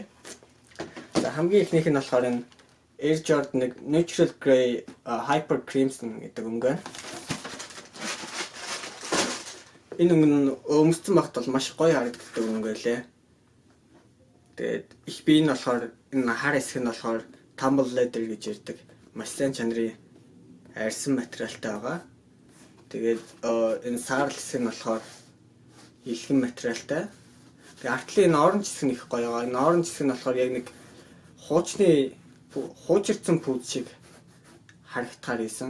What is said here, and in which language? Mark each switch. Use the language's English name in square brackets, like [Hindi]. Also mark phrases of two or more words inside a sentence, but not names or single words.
[Mongolian] За хамгийн ихнийх нь болохоор энэ Air Jordan 1 Neutral Grey Hyper Crimson гэдэг өнгө. Энэ өнгө нь өмссөн багт бол маш гоё харагддаг өнгө лээ. Тэгээд их би энэ болохоор энэ хар хэсэг нь болохоор [English] tumble leather [Mongolian] гэж ярддаг. Маш сайн чанарын арьсан материалтай байгаа. Тэгээд энэ саарл хэсэг нь болохоор илхэн материалтай. Тэгээд артлын энэ оранж хэсэг нь их гоё байгаа. Энэ оранж хэсэг нь болохоор яг нэг хуучирсан пүүз шиг харагдахаар ийсэн.